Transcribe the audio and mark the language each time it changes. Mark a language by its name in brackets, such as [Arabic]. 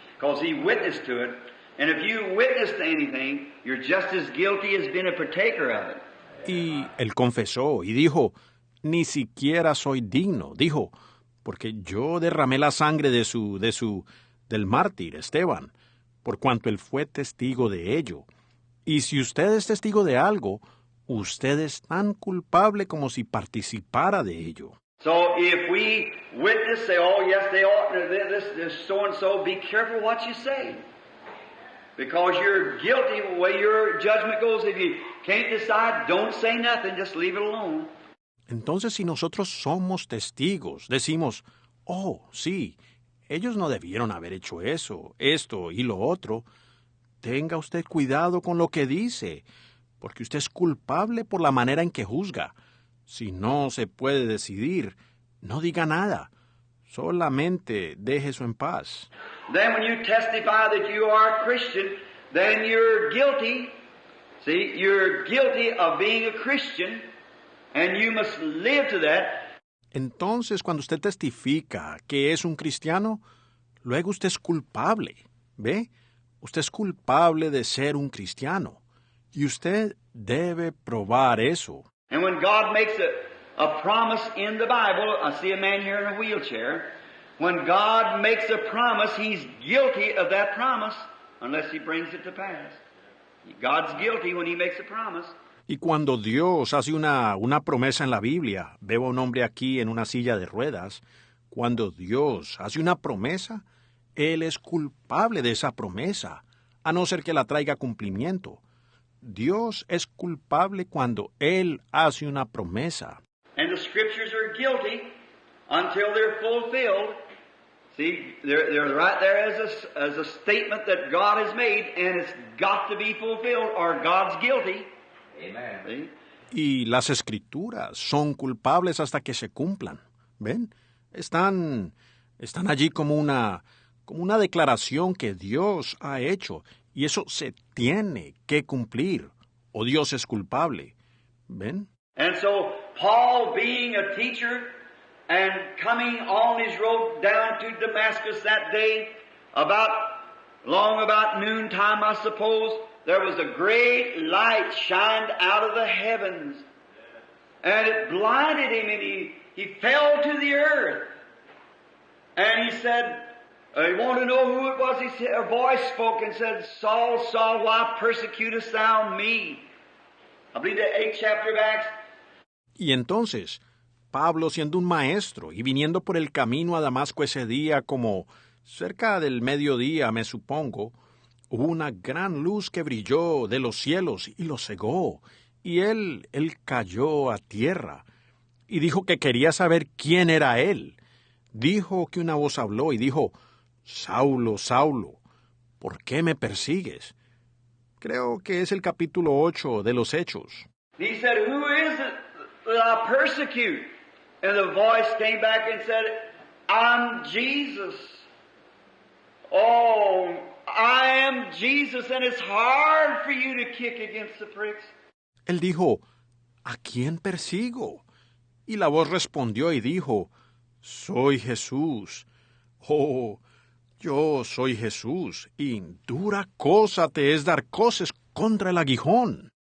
[English] Because he witnessed to it. And if you witness to anything, you're just as guilty as being a partaker of it. [Spanish] Y él confesó y dijo, ni siquiera soy digno, dijo, porque yo derramé la sangre del mártir Esteban, por cuanto él fue testigo de ello. Y si usted es testigo de algo, usted es tan culpable como si participara de ello. [English] So if we witness, say, oh yes, they ought to, this so-and-so, be careful what you say. Because you're guilty the way your judgment goes. If you can't decide, don't say nothing, just leave it alone. [Spanish] Entonces, si nosotros somos testigos, decimos, oh, sí, ellos no debieron haber hecho eso, esto y lo otro, tenga usted cuidado con lo que dice, porque usted es culpable por la manera en que juzga. Si no se puede decidir, no diga nada. Solamente deje eso en paz. [English] Then when you testify that you are a Christian, then you're guilty. See, you're guilty of being a Christian, and you must live to that. [Spanish] Entonces, cuando usted testifica que es un cristiano, luego usted es culpable, ¿ve? Usted es culpable de ser un cristiano. Y usted debe probar eso. [English] And when God makes a promise in the Bible, I see a man here in a wheelchair. When God makes a promise, He's guilty of that promise unless He brings it to pass. God's guilty when He makes a promise. [Spanish] Y cuando Dios hace una promesa en la Biblia, veo a un hombre aquí en una silla de ruedas, cuando Dios hace una promesa, Él es culpable de esa promesa, a no ser que la traiga a cumplimiento. Dios es culpable cuando Él hace una promesa. [English] And the Scriptures are guilty until they're fulfilled. See, they're right there as a statement that God has made, and it's got to be fulfilled or God's guilty. Amen. [Spanish] Y las Escrituras son culpables hasta que se cumplan. ¿Ven? Están allí como una declaración que Dios ha hecho, y eso se tiene que cumplir, o Dios es culpable. ¿Ven? [English] And so, Paul, being a teacher and coming on his road down to Damascus that day, about noontime, I suppose, there was a great light shined out of the heavens. And it blinded him, and he fell to the earth. And he said, he wanted to know who it was. He said, a voice spoke and said, Saul, Saul, why persecutest thou me? I believe the 8th chapter of Acts. [Spanish] Y entonces, Pablo, siendo un maestro y viniendo por el camino a Damasco ese día, como cerca del mediodía, me supongo, hubo una gran luz que brilló de los cielos y lo cegó, y él cayó a tierra, y dijo que quería saber quién era él. Dijo que una voz habló y dijo, Saulo, Saulo, ¿por qué me persigues? Creo que es el capítulo 8 de los Hechos. [English] He said, who is it that I persecute? And the voice came back and said, I'm Jesus. Oh, I am Jesus, and it's hard for you to kick against the pricks. [Spanish] Él dijo, ¿a quién persigo? Y la voz respondió y dijo, soy Jesús. Oh, yo soy Jesús, y dura cosa te es dar coces contra el aguijón.